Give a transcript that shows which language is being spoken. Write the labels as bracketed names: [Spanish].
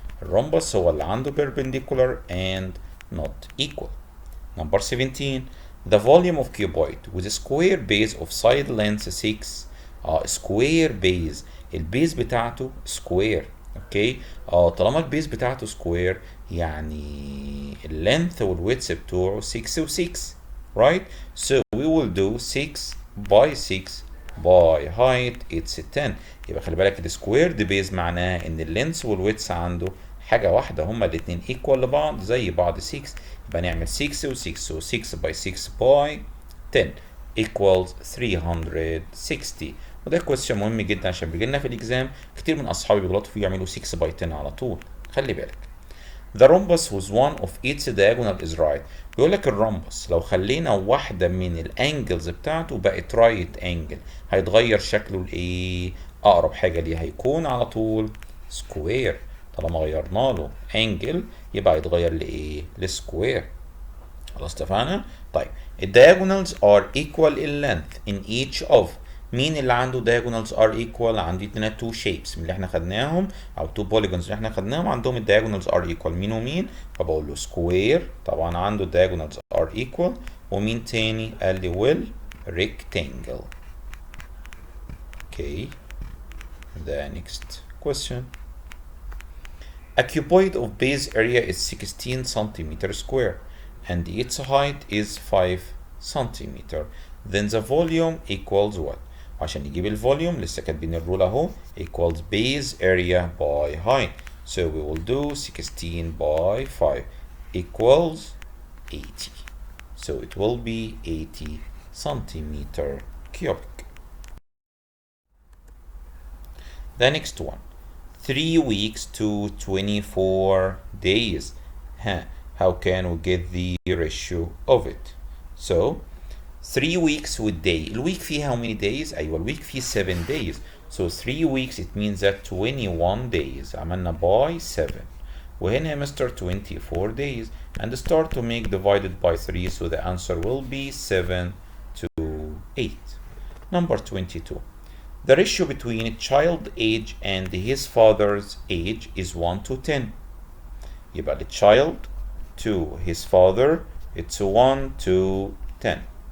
[English] الرhombus [Arabic] هو اللي عنده [English] perpendicular and not equal. Number 17. The volume of cuboid with a square base of side length 6. square base. البيز بتاعته square. [Arabic] اوكي طالما البيز بتاعته سكوير يعني اللينث والويدث بتوعه 6 و6 right. [English] So we will do 6 by 6 by height it's 10. [Arabic] يبقى خلي بالك السكويرد بيز معناه ان اللينث والويدث عنده حاجه واحده، هما الاثنين ايكوال لبعض زي بعض 6. يبقى نعمل 6 و6 [English] so 6 by 6 by 10 equals 360. [Arabic] وده كويستشن مهم جدا عشان بيجي لنا في الاكزام كتير من اصحابي بيغلطوا فيه يعملوا 6 باي 10 على طول. خلي بالك. [English] The rhombus whose one of its diagonal is right. [Arabic] بيقول لك الرمبس لو خلينا واحده من الانجلز بتاعته بقت رايت انجل هيتغير شكله لايه؟ اقرب حاجه ليه هيكون على طول سكوير. طالما غيرنا له انجل يبقى هيتغير لايه؟ لسكوير. خلاص اتفقنا؟ طيب [English] الدياجونالز are equal in length in each of. [Arabic] مين اللي عنده [English] diagonals are equal؟ [Arabic] عندي اتنين two shapes من اللي احنا خدناهم او two polygons اللي احنا خدناهم عندهم الdiagonals are equal. مين ومين؟ فبقول له square طبعا عنده [English] diagonals are equal. [Arabic] ومين تاني؟ قال لي will rectangle. [English] Okay. The next question. A cuboid of base area is 16 centimeter square and its height is 5 centimeter. Then the volume equals what؟ [Arabic] عشان نجيب الفوليوم لسه كاتبين الرول اهو [English] equals base area by height. So we will do 16 by 5 equals 80. So it will be 80 centimeter cubic. The next one. 3 weeks to 24 days. How can we get the ratio of it? So 3 weeks with day. الويك فيه how many days؟ أيوة الويك فيه 7 days. So 3 weeks it means that 21 days. [Arabic] عملنا by 7. وهنا يا مستر 24 days. [English] And start to make divided by 3 so the answer will be 7 to 8. Number 22. The ratio between child age and his father's age is 1 to 10. يبقى the child to his father it's 1 to 10.